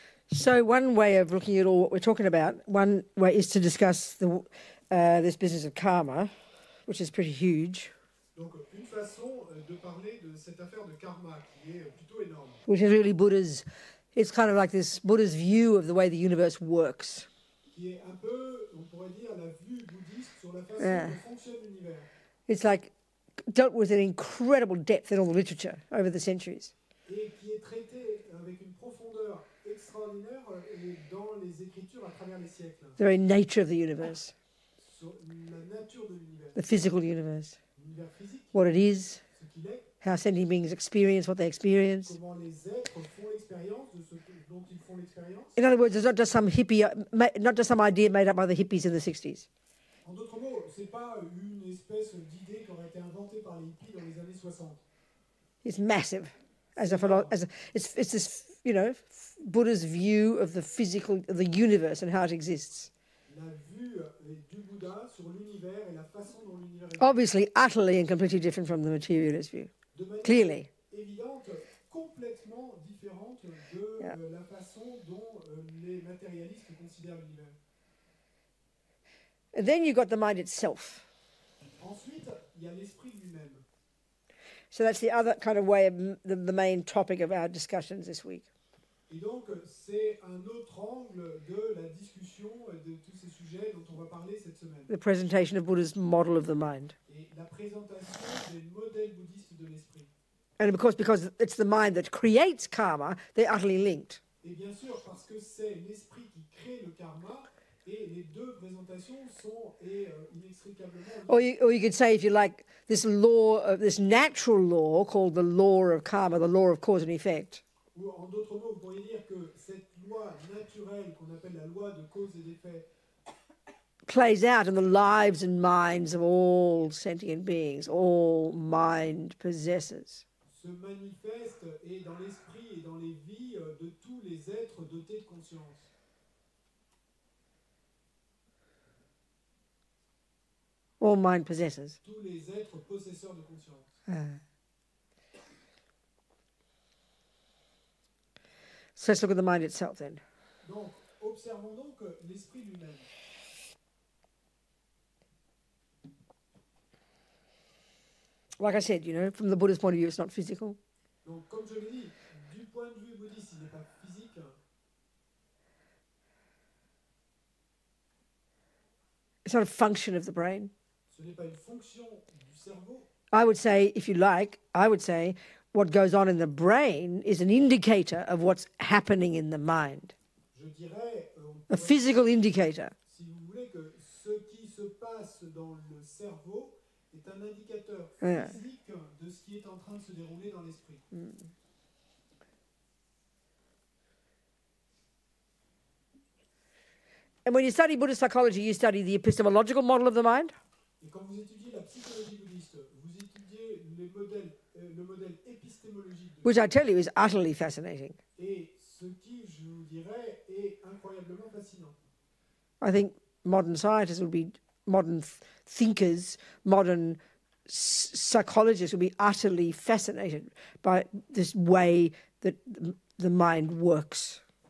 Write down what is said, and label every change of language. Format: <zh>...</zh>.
<en>So one way of looking at all what we're talking about, one way is to discuss this business of karma, which is pretty huge.</en> <fr>Donc, une façon de parler de cette affaire de karma qui est plutôt énorme.</fr> <en>Which is really it's kind of like this Buddha's view of the way the universe works.</en> <fr>Qui est un peu, on pourrait dire, la vue bouddhiste sur la façon dont fonctionne l'univers.</fr> <en>It's like dealt with an incredible depth in all the literature over the centuries.</en> <fr>Et qui est traité avec une profondeur extraordinaire dans les écritures à travers les siècles.</fr> <en>The very nature of the universe.</en> <fr>Sur la nature de l'univers.</fr> <en>The physical universe.</en> <fr>L'univers physique.</fr> <en>What it is.</en> <fr>Ce qu'il est.</fr> <en>How sentient beings experience what they experience.</en> <fr>Comment les êtres font l'expérience de ce dont ils font l'expérience.</fr> <en>In other words, it's not just some hippie, not just some idea made up by the hippies in the 60s.</en> <fr>En d'autres mots, c'est pas une espèce d'idée qui aurait été inventée par les hippies dans les années 60.</fr> <en>It's massive. It's this, Buddha's view of the physical, of the universe and how it exists.</en> <fr>La vue du Bouddha sur l'univers et la façon dont l'univers existe.</fr> <en>Obviously, utterly and completely different from the materialist view.</en> <fr>De manière</fr> <en>clearly.</en> <fr>Évidente, complètement différente de la façon dont les matérialistes considèrent l'univers.</fr> <en>And then you've got the mind itself.</en> <fr>Ensuite, il y a l'esprit lui-même.</fr> <en>So that's the other kind of way of the main topic of our discussions this week.</en> <fr>Et donc, c'est un autre angle de la discussion de tous ces sujets dont on va parler cette semaine.</fr> <en>The presentation of Buddha's model of the mind.</en> <fr>Et la présentation des modèles bouddhistes de l'esprit.</fr> <en>And of course, because it's the mind that creates karma, they're utterly linked.</en> <fr>Et bien sûr, parce que c'est l'esprit qui crée le karma, et les deux présentations sont inextricablement liées.</fr> <en>Or you could say, if you like, this law, this natural law called the law of karma, the law of cause and effect.</en> <fr>Ou en d'autres mots, vous pourriez dire que cette loi naturelle qu'on appelle la loi de cause et d'effet</fr> <en>plays out in the lives and minds of all sentient beings, all mind possessors.</en> <fr>Se manifeste et dans l'esprit et dans les vies de tous les êtres dotés de conscience.</fr> <en>All mind possessors.</en> <fr>Tous les êtres possesseurs de conscience.</fr> <en>So let's look at the mind itself then.</en> <fr>Donc, observons donc l'esprit lui-même.</fr> <en>Like I said, from the Buddha's point of view, it's not physical.</en> <fr>Donc, comme je l'ai dit, du point de vue bouddhiste, il n'est pas physique.</fr> <en>It's not a function of the brain.</en> <fr>Ce n'est pas une fonction du cerveau.</fr> <en>I would say, if you like, what goes on in the brain is an indicator of what's happening in the mind.</en> <fr>Je dirais,</fr> <en>a physical indicator.</en> <fr>Si vous voulez que ce qui se passe dans le cerveau est un indicateur physique de ce qui est en train de se dérouler dans l'esprit.</fr> <en>And when you study Buddhist psychology, you study the epistemological model of the mind.</en> <fr>Et quand vous étudiez la psychologie bouddhiste, vous étudiez le modèle épistémologique.</fr> <en>Which I tell you is utterly fascinating.</en> <fr>Et ce qui, je vous dirais, est incroyablement fascinant.</fr> <en>I think modern scientists would be, modern thinkers, modern psychologists would be utterly fascinated by this way that the mind works.</en>